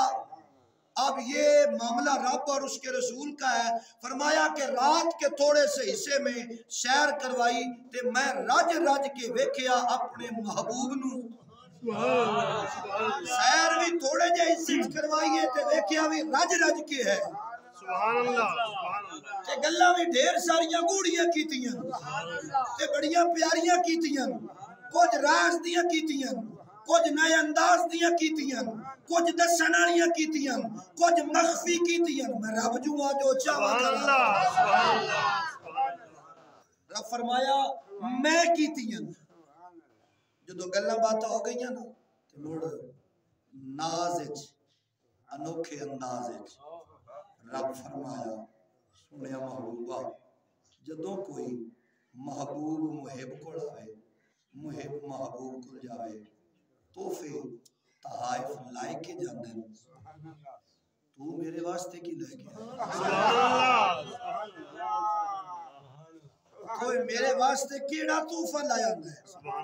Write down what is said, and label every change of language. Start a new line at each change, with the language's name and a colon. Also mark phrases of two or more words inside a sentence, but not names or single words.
Urdu: اب یہ معاملہ رب اور اس کے رسول کا ہے۔ فرمایا کہ رات کے تھوڑے سے حصے میں سیر کروائی
Punjabi: تے میں رج رج کے ویکھیا اپنے محبوب نو۔ سیر بھی تھوڑے جے حصے کروائیے تے ویکھیا بھی رج رج کے ہے۔ تے گلاں بھی ڈھیر ساریاں گوڑیاں کیتیاں تے بڑیاں پیاریاں کیتیاں، کچھ راز دیاں کیتیاں، کچھ نئے انداز دیاں کیتیاں، کچھ دسن والیاں کیتیاں، کچھ مخفی کیتیاں۔ میں رب جوں جو چاہواں کرا، رب فرمایا میں کیتیاں۔ جدو گلاں باتاں ہو گئیاں نا تے مڑ ناز وچ انوکھے انداز وچ رب فرمایا سنیا محبوبہ، جدوں کوئی محبوب محب کو آوے، محب محبوب کو جاوے، تحفے تحائف لائے کے جاندے، تو میرے واسطے کی لے کے کوئی میرے واسطے کیڑا تحفہ لایا ہے؟